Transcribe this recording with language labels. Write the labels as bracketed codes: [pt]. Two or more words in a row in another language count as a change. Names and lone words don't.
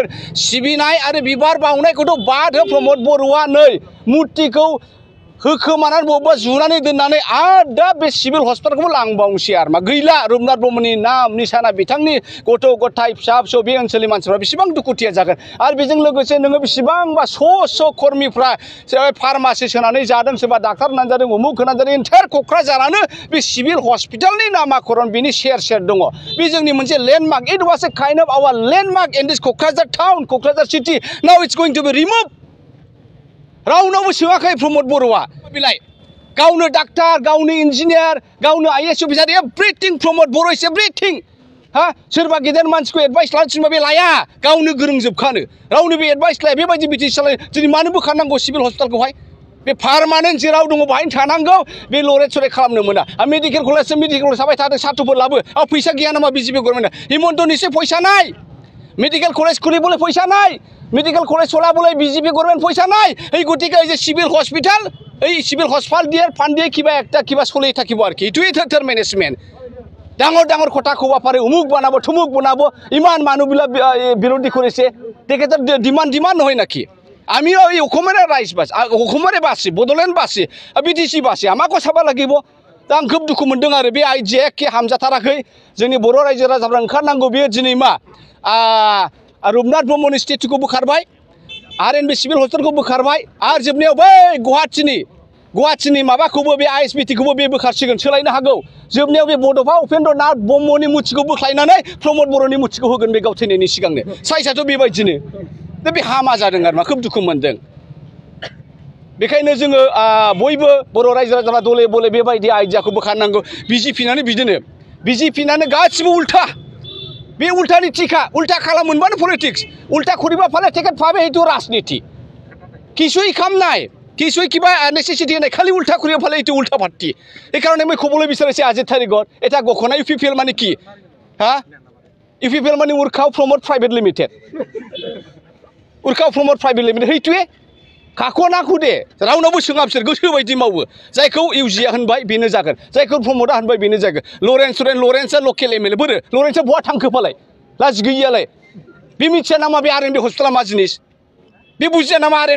[brx] सिबिनाय आरो बिबार बावनायखौथ' बाद हो प्रमद बर'आ नै मुर्तिखौ होखोमानानै बबेबा जुनानै दोननानै आरो दा बे सिभिल हस्पिटालखौबो लांबावनोसै आरो मा गैला रुपनाथ ब्रह्मनि नाम निसाना बिथांनि गथ' गथाय फिसा फिसौ बे ओनसोलनि मानसिफ्रा बेसेबां दुखुथिया जागोन आरो बेजों लोगोसे नोङो बेसेबांबा स' कर्मिफ्रा फार्मासि सोनानै जादों सोरबा डाक्टार होनानै जादों उमुक होनानै जादों एन्टायार क'क्राझारानो बे सिभिल हस्पिटालनि नामाकरन बिनि सेर सेर दङ बे जोंनि मोनसे लेन्डमार्क [en] it was a kind of our landmark in this Kokrajhar town Kokrajhar city now it's going to be remove [brx] रावनावबो सोङाखै प्रमद बर'आ बिलाय गावनो डाक्टार गावनो इन्जिनियार गावनो [en] IAS officer [brx] एभ्रिथिं प्रमद बर' [en] is everything [brx] हा सोरबा गेदेर मानसिखौ एडभाइस लानो थिनबा बे लाया गावनो गोरोंजोबखानो रावनो बे एडभाइस लाया बेबायदि बिटि सालाय दिनै मानो बोखारनांगौ सिभिल हस्पिटालखौहाय बे पार्मानेन्ट जेराव दङ बाहायनो थानांगौ बे लरेट सरेट खालामनो मोना [en] medical college [brx] थाबाय थादों साथुफोर लाबो फैसा गैया नामा [en] BJP government [brx] हिमन्तनिसो फैसा नाय [en] medical college [brx] खुलिबोले फैसा नाय [en] medical college [brx] चलाबोले बिजेपि गभर्नमेन्ट फैसा नाय [as] এই গতিকে যে সিভিল হসপিটাল এই সিভিল হসপিটাল দিয়ে ফান্ড দিয়ে কিবা একটা কিবা চলি থাকিব আর কি ইটোই থার ম্যানেজমেন্ট ডাঙৰ ডাঙৰ কথা ক'ব পাৰে উমুক বনাব থুমুক বনাব ইমান মানুহবিলাক বিৰোধী কৰিছে তেখেতৰ ডিমাণ্ড নহয় নাকি আমিও এই অসমৰে ৰাইজ বাস অসমৰে বাসী বডলেণ্ড বাসী বিটিসি বাসী আমাকো চাব লাগিব [brx] दा आं खोब दुखु मोनदों आरो बे आइडिया एखे हामजाथाराखै जोंनि बर' रायजो राजाफ्रा ओंखारनांगौ बेयो दिनै मा रुपनाथ ब्रह्मनि स्टेचुखौ बोखारबाय आरएनबि सिभिल हस्पिटालखौ बोखारबाय आरो जोबनायाव बै गुवाहाटीनि माबाखौबो बे आइएसबिटिखौबो बे बोखारसिगोन सोलायनो हागौ जोबनायाव बे बड'फा उपेन्द्र नाथ ब्रह्मनि मुर्तिखौ बोख्लायनानै प्रमद बर'नि मुर्तिखौ होगोन बे गाव थैनायनि सिगांनो साइसआथ' बेबायदिनो दा बे हामा जादों आरो मा खोब दुखु मोनदों बेखायनो जोङो बयबो बर' रायजो राजाफ्रा दले बले बेबायदि आइडियाखौ बोखारनांगौ बिजेपिनानो बिदिनो बिजेपिनानो गासिबो उल्टा बे उल्टानि टिका उल्टा खालामोनबानो पलिटिक्स उल्टा [as] কৰিবা ফালে টিকেট পাবে হেতু ৰাজনীতি কিছুই কাম নাই কিছুই কিবা নেসেসিটি নাই খালি উল্টা করিবা ফালে হেতু উল্টা পার্টি এই কারণে মই কবলৈ বিচাৰিছে আজি তাৰিখত এটা গখনা ইউপিপিএল মানে কি হা ইউপিপিএল মানে উৰখাও প্ৰমোট [en] private limited [brx] উৰখাও প্ৰমোट प्राइवेट लिमिटेड हेतुए काको नाखौ दे रावनावबो सोङा बिसोर गोसो बायदि मावो जायखौ इउजिया होनबाय बेनो जागोन जायखौ प्रमोदा होनबाय बेनो जागोन लरेन्सआ [en] local MLA [brx] बोरो लरेन्सआ बहा थांखो फालाय लाज गैयालाय बे मिथिया नामा बे आरएनबि हस्पिटाला मा जिनिस बे बुजिया नामा आरएनबि